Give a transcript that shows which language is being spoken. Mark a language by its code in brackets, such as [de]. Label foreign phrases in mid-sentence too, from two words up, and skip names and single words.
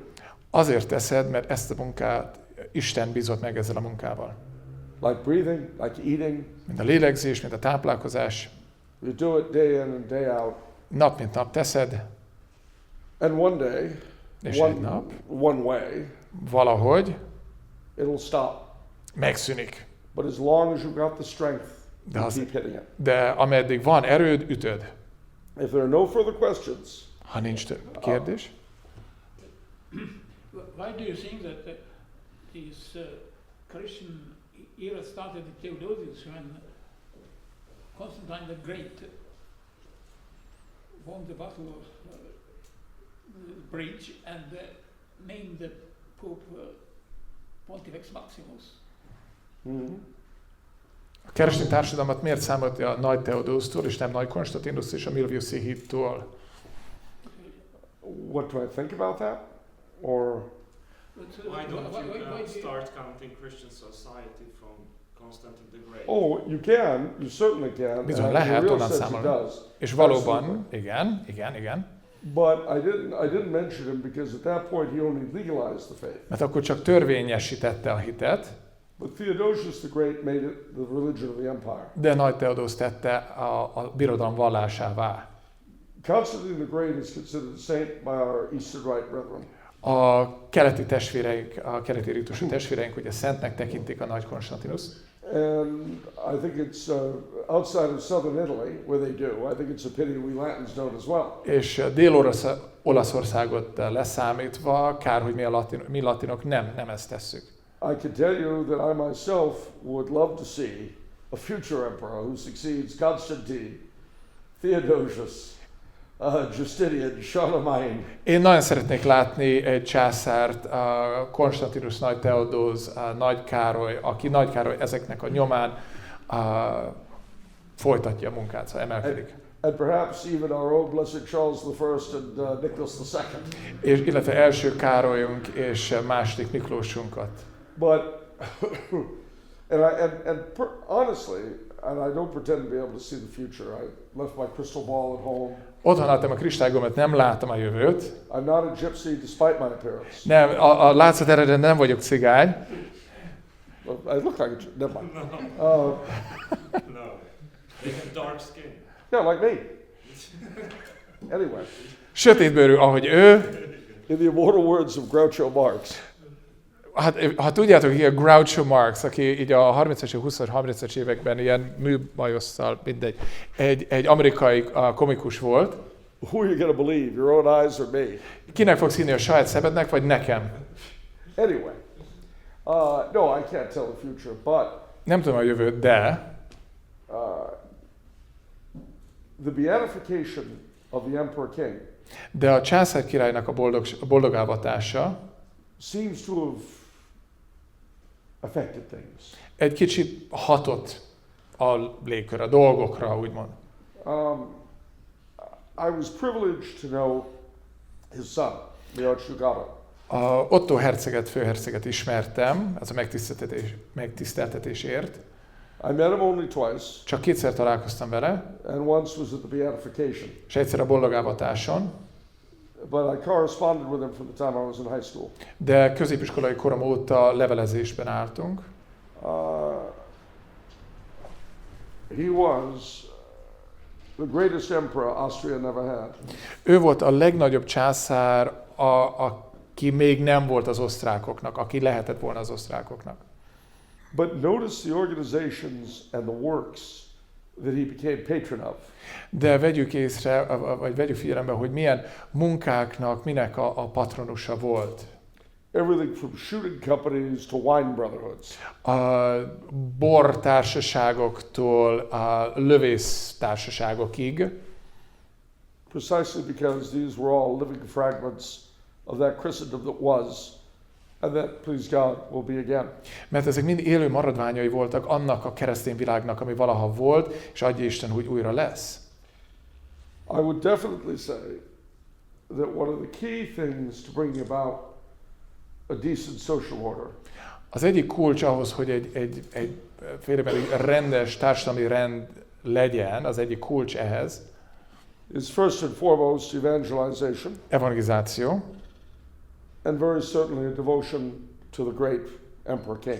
[hu] Azért teszed, mert ezt a munkát Isten bízott meg ezzel a munkával. [en] Like breathing, like eating. [hu] Mint a lélegzés, mint a táplálkozás. [en] You do it day in and day out. [hu] Nap mint nap teszed, [en] And one day, [hu] és egy nap [en] one way, [hu] valahogy [en] it'll stop. [hu] megszűnik. [en] But as long as you've got the strength, [hu] De, [en] you keep hitting it. [hu] de ameddig van erőd, ütöd. [en] If there are no further questions, [hu] Ha nincs több kérdés, [en] Why do you think that this Christian era started in Theodosius when Constantine the Great won the battle of Bridge and named the Pope Pontifex Maximus? [hu] a keresztény társadalmat miért számolja a Nagy Theodósztól, és nem Nagy Konstantinusz és a Milviuszi hittól? [en] what do I think about that? Or Why don't you start counting Christian society from Constantine the Great? oh, you certainly can. [hu] Bizony, [en] and [hu] lehet [en] the real [hu] onnan [en] sense it [hu] számolni. [en] does. [hu] És valóban, igen. [en] But I didn't mention him because at that point he only legalized the faith. [hu] Mert akkor csak törvényesítette a hitet, [en] But Theodosius the Great made it the religion of the empire. [hu] de Nagy Theodósz tette a birodalom vallásává. [en] Constantine the Great is considered a saint by our Eastern Rite brethren. [hu] A keleti testvéreink, a keleti ritusú testvéreink ugye szentnek tekintik a Nagy Konstantinuszt. [en] And I think it's outside of southern Italy, where they do. I think it's a pity we Latins don't as well. [hu] És Dél-Olaszországot leszámítva, kár, hogy mi latinok nem ezt tesszük. [en] I can tell you that I myself would love to see a future emperor who succeeds Constantine, Theodosius, Justinian, Charlemagne. [hu] Én nagyon szeretnék látni egy császárt, Konstantinus, Nagy Theodóz, Nagy Károly, aki Nagy Károly ezeknek a nyomán folytatja a munkát, szóval emelkedik. [en] And perhaps even our own Blessed Charles I and Nicholas II. [hu] Illetve első Károlyunk és második Miklósunkat. [en] But honestly, and I don't pretend to be able to see the future. I left my crystal ball at home. [hu] Otthon hagytam a kristálygömböt, nem látom a jövőt. [en] I'm not a gypsy despite my appearance. [hu] Nem, a látszat eredetben nem vagyok cigány. [en] I look like a gypsy. Never mind. No. They have dark skin. Yeah, like me. Anyway. [hu] Sötétbőrű, ahogy ő. [en] In the immortal words of Groucho Marx. [hu] Hát, ha tudjátok, hogy a Groucho Marx, aki így a 30-as, 20-30-as években ilyen műbajosszal, mindegy, egy amerikai komikus volt. [en] Who are you going to believe, your own eyes or me? [hu] Kinek fogsz hinni, a saját szemednek, vagy nekem? [en] Anyway, no, I can't tell the future, but [hu] Nem tudom a jövőt, de [en] the beatification of the Emperor King [hu] de a császár királynak a boldogálvatása [en] seems to have affected things. [hu] egy kicsit hatott a légkör, a dolgokra, úgymond. [en] I was privileged to know his son, the Archduke. [hu] Otto herceget, főherceget ismertem, ez a megtiszteltetésért. [en] I met him only twice, [hu] Csak kétszer találkoztam vele, [en] and once was at the beatification. [hu] és egyszer a boldogálvatáson, [en] But I corresponded with him from the time I was in high school. [hu] de középiskolai korom óta levelezésben álltunk. [en] He was the greatest emperor Austria never had. [hu] Ő volt a legnagyobb császár, aki még nem volt az osztrákoknak, aki lehetett volna az osztrákoknak. [en] But notice the organizations and the works that he became patron of. [hu] De vegyük észre, vagy vegyük figyelembe, hogy milyen munkáknak, minek a patronusa volt. [en] Everything from shooting companies to wine brotherhoods. [hu] A bortársaságoktól a lövésztársaságokig. [en] Precisely because these were all living fragments of that Christendom that was, and that, please God, will be again. [hu] Mert ezek mind élő maradványai voltak annak a keresztény világnak, ami valaha volt, és adja Isten, hogy újra lesz. [en] I would definitely say that one of the key things to bringing about a decent social order [hu] Az egyik kulcs ahhoz, hogy egy félrebeli rendes társadalmi rend legyen, az egyik kulcs ehhez, [en] is first and foremost evangelization, [hu] evangelizáció, [en] and very certainly a devotion to the great Emperor King.